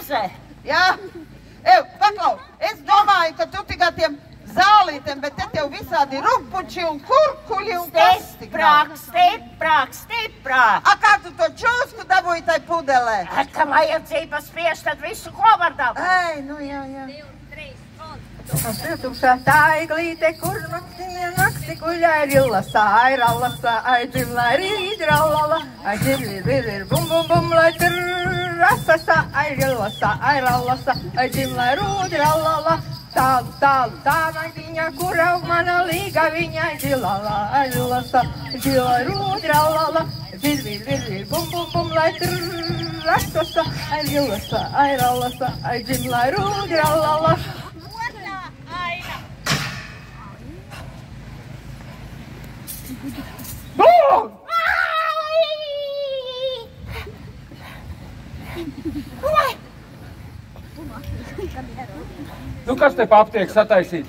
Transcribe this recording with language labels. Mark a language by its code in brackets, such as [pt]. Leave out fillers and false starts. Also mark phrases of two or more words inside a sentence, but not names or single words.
[lv] Paklau, es domāju, ka tu tikai tiem zālītēm, bet te tev visādi rupuči un kurkuļi un kas tik nav. Stiprāk. A, kā tu to čūsku dabūji tai pudelē? Ka vajadzība spiest, tad visu, ko var dabūt. Ei, nu jā. Tumšā taiglīte, kur nakti guļā rillasa, ai rallasa, ai dzimlā rīdrallala, ai dzirvir, bum, lai trrrasasa, ai rillasa, ai rallasa, ai dzimlā rūdrallala, tālu, tā naktiņa, kura mana līga viņa, dzilala, ai rillasa, dzilā rūdrallala, dzirvir, bum, lai trrrasasa, ai rillasa, ai rallasa, ai dzimlā rūdrallala. Nu, kas te pa aptiek sataisīt?